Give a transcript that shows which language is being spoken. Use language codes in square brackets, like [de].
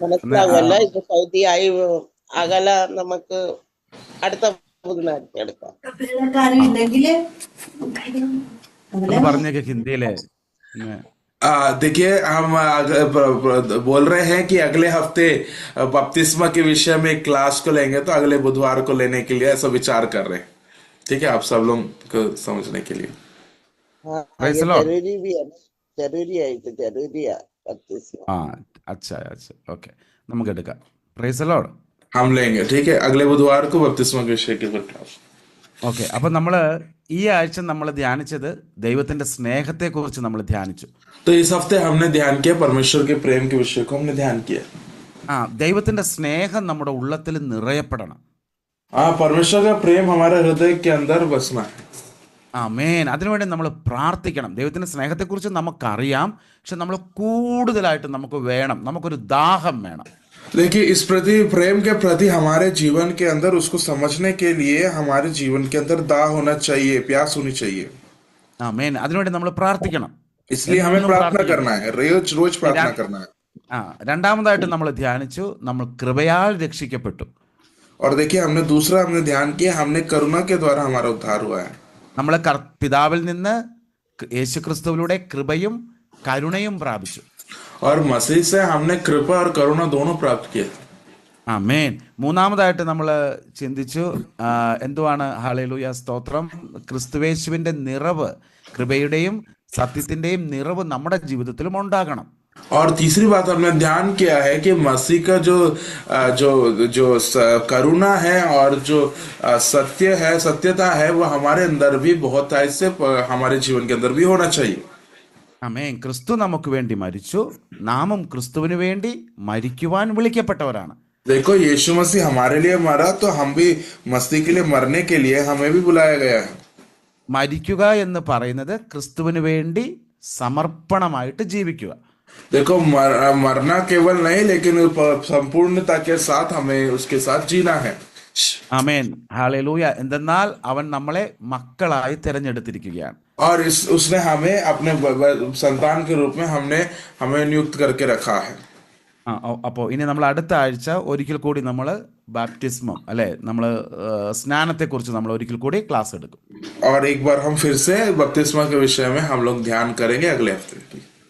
[ml] മനസ്സിലാവുമല്ലോ, ഇപ്പൊ സൗദി ആയി അകല, നമുക്ക് അടുത്ത ബുധനാഴ്ച എടുക്കാം. പറഞ്ഞേക്ക് ഹിന്ദിയിലെ. [hi] देखिए हम बोल रहे हैं कि अगले हफ्ते बपतिस्मा के विषय में एक क्लास को लेंगे, तो अगले बुधवार को लेने के लिए ऐसा विचार कर रहे हैं. ठीक है, आप सब लोग को समझने के लिए. जरूरी भी है, जरूरी है बपतिस्मा. अच्छा, ओके, [ml] നമുക്ക് എടുക്കാം. [en] Praise the lord. [hi] हम लेंगे. ठीक है, अगले बुधवार को बपतिस्मा के विषय के ऊपर क्लास. [ml] ഓക്കെ, അപ്പം നമ്മൾ ഈ ആഴ്ച നമ്മൾ ധ്യാനിച്ചത് ദൈവത്തിന്റെ സ്നേഹത്തെക്കുറിച്ച് നമ്മൾ ധ്യാനിച്ചു. [hi] तो इस हफ्ते हमने ध्यान किया परमेश्वर के प्रेम के विषय को हमने ध्यान किया. [ml] ദൈവത്തിന്റെ സ്നേഹം നമ്മുടെ ഉള്ളത്തിൽ നിറയപ്പെടണം. [hi] परमेश्वर का प्रेम हमारे हृदय के अंदर बसना है. [ml] ആമേൻ. അതിനുവേണ്ടി നമ്മൾ പ്രാർത്ഥിക്കണം. ദൈവത്തിന്റെ സ്നേഹത്തെക്കുറിച്ച് നമുക്കറിയാം, പക്ഷെ നമ്മൾ കൂടുതലായിട്ട് നമുക്ക് വേണം, നമുക്കൊരു ദാഹം വേണം. [hi] देखिए इस प्रेम के प्रति हमारे जीवन के अंदर उसको समझने के लिए हमारे जीवन के अंदर दाह होना चाहिए, प्यास होनी चाहिए. [ml] ആമേൻ. അതിനുവേണ്ടി നമ്മൾ പ്രാർത്ഥിക്കണം. [hi] इसलिए हमें प्रार्थना करना है, रोज प्रार्थना करना है. [ml] രണ്ടാമതായിട്ട് നമ്മൾ ധ്യാനിച്ചു, നമ്മൾ കൃപയാൽ രക്ഷിക്കപ്പെട്ടു. [hi] और देखिए हमने ध्यान किया, हमने करुणा के द्वारा हमारा उद्धार हुआ है. [ml] നമ്മൾ പിതാവിൽ നിന്ന് യേശുക്രിസ്തുവിലൂടെ കൃപയും കരുണയും പ്രാപിച്ചു. [hi] और मसीह से हमने कृपा और करुणा दोनों प्राप्त किया. [ml] ആമേൻ. മൂന്നാമതായിട്ട് നമ്മൾ ചിന്തിച്ചു എന്തുവാണ്? ഹല്ലേലൂയ, സ്തോത്രം. ക്രിസ്തുവേശുവിന്റെ നിറവ്, കൃപയുടെയും സത്യത്തിന്റെയും നിറവ് നമ്മുടെ ജീവിതത്തിലും ഉണ്ടാകണം. [hi] और तीसरी बात हमने ध्यान किया है कि मसीह का जो करुणा है और जो सत्यता है वो हमारे अंदर भी बहुत ऐसे हमारे जीवन के अंदर भी होना चाहिए. [ml] ആമേൻ. ക്രിസ്തു നമുക്ക് വേണ്ടി മരിച്ചു, നാമും ക്രിസ്തുവിന് വേണ്ടി മരിക്കുവാൻ വിളിക്കപ്പെട്ടവരാണ്. [hi] देखो यीशु मसीह हमारे लिए मरा, तो हम भी मसीह के लिए मरने के लिए हमें भी बुलाया गया है. [ml] മരിക്കുക എന്ന് പറയുന്നത് ക്രിസ്തുവിന് വേണ്ടി സമർപ്പണമായിട്ട് ജീവിക്കുക. [hi] देखो मरना केवल नहीं, लेकिन संपूर्णता के साथ हमें उसके साथ जीना है. [ml] ആമേൻ. ഹല്ലേലൂയ. എന്തെന്നാൽ അവൻ നമ്മളെ മക്കളായി തിരഞ്ഞെടുത്തിരിക്കുകയാണ്. [hi] और उसने हमें अपने संतान के रूप में हमें नियुक्त करके रखा है. [ml] അപ്പോൾ ഇനി നമ്മൾ അടുത്ത ആഴ്ച ഒരിക്കൽ കൂടി നമ്മൾ ബാപ്റ്റിസ്മം അല്ലെ, നമ്മൾ സ്നാനത്തെക്കുറിച്ച് നമ്മൾ ഒരിക്കൽ കൂടി ക്ലാസ് എടുക്കും. [hi] और एक बार हम फिर से बपतिस्मा के विषय में हम लोग ध्यान करेंगे अगले हफ्ते.